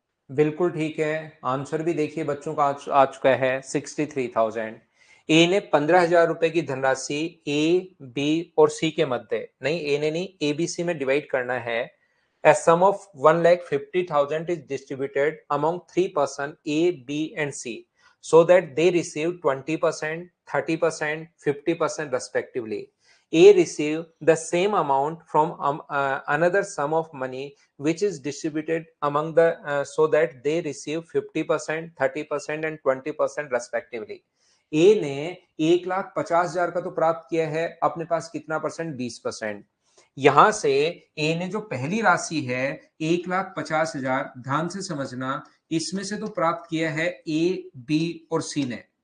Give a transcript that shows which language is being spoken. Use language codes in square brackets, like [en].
[hi] बिल्कुल ठीक है। आंसर भी देखिए बच्चों का आ चुका है 63,000। ए ने 15,000 रुपए की धनराशि ए, बी और सी के मध्य, नहीं ए ने नहीं, ए बी सी में डिवाइड करना है। [en] A sum of 1,50,000 is distributed among three persons A, B and C so that they receive 20%, 30%, 50% respectively. A receive the same amount from another sum of money which is distributed among the so that they receive 50%, 30% and 20% respectively. [hi] ए ने 1,50,000 का तो प्राप्त किया है, अपने पास कितना percent? 20%। यहां से ए ने जो पहली राशि है 1,50,000, ध्यान से समझना, इसमें से तो प्राप्त किया है ए, बी और सी ने।